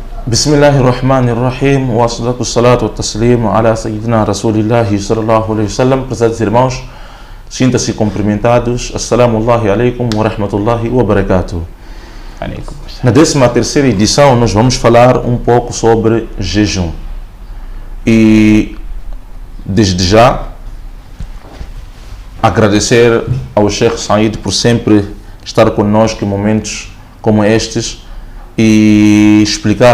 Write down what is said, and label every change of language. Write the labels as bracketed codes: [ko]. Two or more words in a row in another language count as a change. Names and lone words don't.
[ar] بسم الله الرحمن الرحيم والصلاة والسلام على سيدنا رسول الله صلى الله عليه وسلم. [pt] Prezados irmãos, sinta-se cumprimentados. [ar] السلام عليكم ورحمة الله وبركاته. [pt] Na 13ª edição nós vamos falar um pouco sobre jejum. E desde já agradecer ao Sheikh Said por sempre estar conosco em momentos como estes e explicar